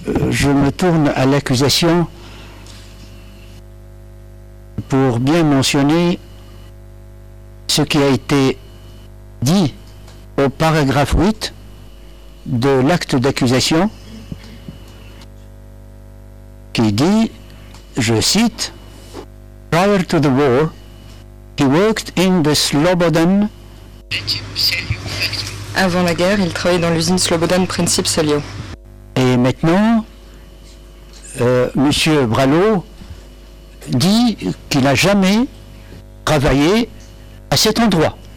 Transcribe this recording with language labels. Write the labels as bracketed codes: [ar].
[fr] Je me tourne à l'accusation pour bien mentionner ce qui a été dit au paragraphe 8 de l'acte d'accusation qui dit, je cite, [en] Prior to the war, he worked in the Slobodan. [fr] Avant la guerre, il travaillait dans l'usine Slobodan Princip Celio. Et maintenant, Monsieur Bralot dit qu'il n'a jamais travaillé à cet endroit.